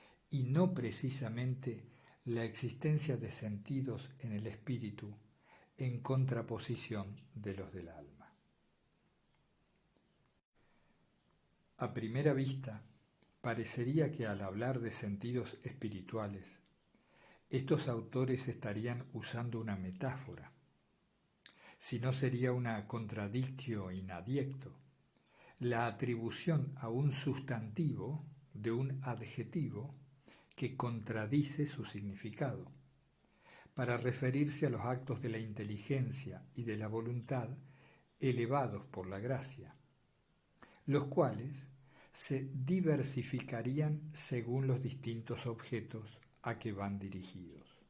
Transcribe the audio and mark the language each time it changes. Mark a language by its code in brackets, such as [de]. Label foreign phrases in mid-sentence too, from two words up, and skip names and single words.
[es] y no precisamente la existencia de sentidos en el espíritu en contraposición de los del alma. A primera vista, parecería que al hablar de sentidos espirituales, estos autores estarían usando una metáfora, si no sería una [la] contradictio in adjecto, [es] la atribución a un sustantivo de un adjetivo que contradice su significado, para referirse a los actos de la inteligencia y de la voluntad elevados por la gracia, los cuales se diversificarían según los distintos objetos a que van dirigidos.